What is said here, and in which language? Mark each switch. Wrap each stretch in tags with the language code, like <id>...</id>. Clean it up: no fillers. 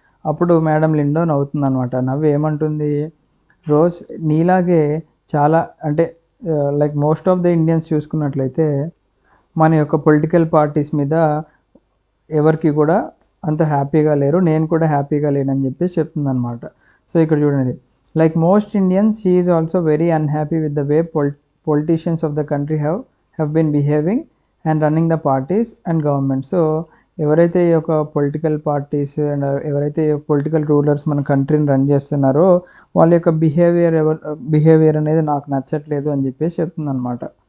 <te>అప్పుడు మేడం లిండో నవ్వుతుంది అనమాట. నవ్వు ఏమంటుంది, రోజ్ నీలాగే చాలా, అంటే</te> <en>like most of the Indians</en> <te>చూసుకున్నట్లయితే మన యొక్క పొలిటికల్ పార్టీస్ మీద ఎవరికి కూడా అంత హ్యాపీగా లేరు, నేను కూడా హ్యాపీగా లేనని చెప్పేసి చెప్తుంది అనమాట. సో ఇక్కడ చూడండి,</te> <en>like most Indians, she is also very unhappy with the way politicians of the country have been behaving and running the parties and government.</en> <te>So ఎవరైతే ఈ యొక్క పొలిటికల్ పార్టీస్ అండ్ ఎవరైతే పొలిటికల్ రూలర్స్ మన కంట్రీని run చేస్తున్నారో వాళ్ళ యొక్క behaviour అనేది నాకు నచ్చట్లేదు అని చెప్పేసి చెప్తుంది అనమాట.</te>